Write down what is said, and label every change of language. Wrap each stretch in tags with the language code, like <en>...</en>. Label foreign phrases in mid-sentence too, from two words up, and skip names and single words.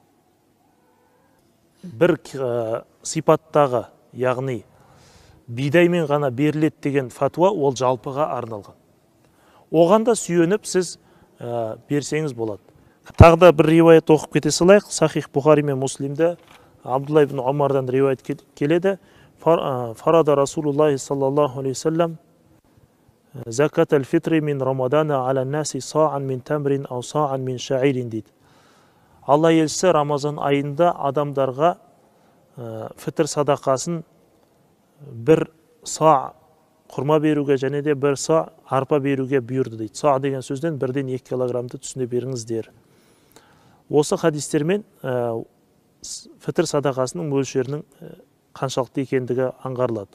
<kk>Бір сипаттағы, яғни бидаймен ғана беріледі деген фатуа ол жалпыға арналған. Оған да сүйеніп сіз берсеңіз болады. Тағы да бір риуаят оқып кете салайық. Сахих Бухари мен Муслимде Абдулла ибн Омардан риуаят келеді.</kk> <ar>فرض رسول الله صلى الله عليه وسلم زكاة الفطر من رمضان على الناس صاعا من تمر أو صاعا من شعير дейді.</ar> <kk>Алла елшісі Рамазан айында адамдарға фитр садақасын бір са құрма беруге және де бір са арпа беруге бұйырды дейді. Са деген сөзден 1-2 килограммды түсіне беріңіздер. Осы хадистермен фитр садақасының мөлшерінің қаншалықты екендігі аңғарылады.</kk>